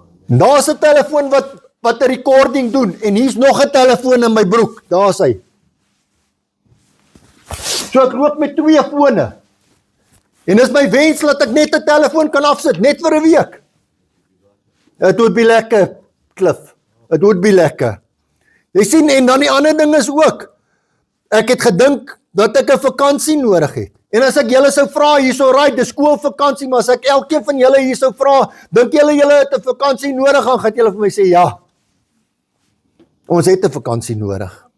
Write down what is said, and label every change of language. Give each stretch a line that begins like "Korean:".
Afrikaans: En daar is 'n telefoon wat 'n recording doen, en hier's nog 'n telefoon in my broek, daar is hy. So ek loop met 2 fone, en is my wens dat ek net 'n telefoon kan afsit, net vir 'n week.
English: It would be lekker, Cliff, it would be lekker.
Afrikaans: Jy sien, en dan die ander ding is ook, ek het gedink dat ek 'n vakansie nodig het. En as ek julle sou vra, hierso right, dis skoolvakansie, maar as ek elkeen van julle hier sou vra, dink julle het 'n vakansie nodig, dan gaan julle vir my sê, ja, ons het 'n vakansie nodig.